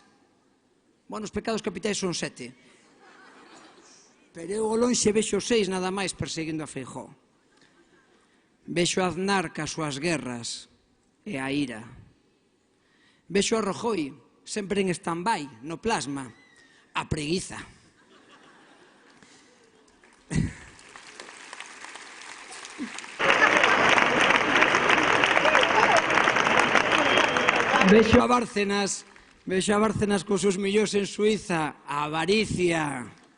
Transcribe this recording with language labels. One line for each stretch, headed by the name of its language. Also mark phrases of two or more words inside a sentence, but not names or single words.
Galician: Bueno, os pecados capitais son 7. Pero eu ao lonxe vexo 6 nada máis perseguindo a Feijóo. Vexo a Aznar cas súas guerras e a ira. Vexo a Rajoy sempre en stand-by, no plasma, a preguiza. Vexo a Bárcenas cos seus millóns en Suiza, a avaricia.